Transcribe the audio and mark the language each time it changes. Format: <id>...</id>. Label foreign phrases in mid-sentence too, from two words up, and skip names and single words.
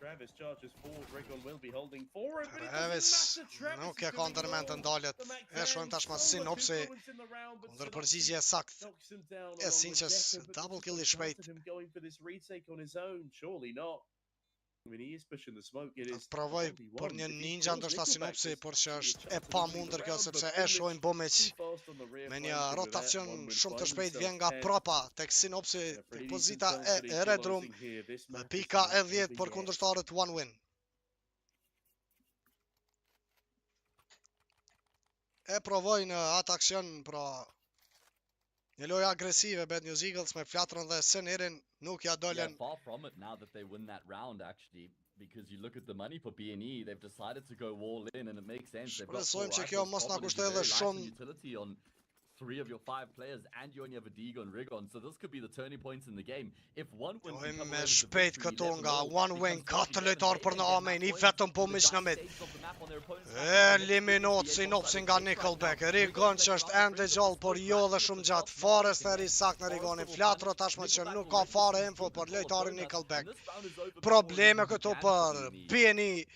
<sq>Travis nuk e ka ndërmend të ndalet. E shohim tashmë sinopsi kundër përgjigje e saktë e Sinqes,</sq> <en>double kill</en> <sq>I shpejt. Provoj për një ninja ndoshta sinopsi, por që është e pamundër kjo sepse e shohim Bomic me një rotacion shumë të shpejt vjen nga prapa tek sinopsi, tek pozita e Red Room, pika e 10 për kundërshtarët one win. E provoj në atë aksion, pra një lojë agresive Bad News Eagles me flatrën dhe Senerin nuk ja dolen.</sq> <en>Far from it now that they win that round actually, because you look at the money for B&E, they've decided to go all in and it makes sense. They've got</en> <sq>që kjo mos na kushtoj edhe shumë</sq> <en>utility on 3 of your 5 players and you only have a Digo and Rigon, so this could be the turning points in the game. If one win</en> <sq>me shpejt këtu nga one win, 4 lojtar për në Amen, I vetëm Bomic në mid. Eliminot sinopsi nga Nickelback. Rigon që është ende gjallë, por jo dhe shumë gjatë. Forrester I sakt në Rigonin. Flatro tashmë që nuk ka fare info për lojtarin Nickelback. Probleme këtu për B&E.</sq>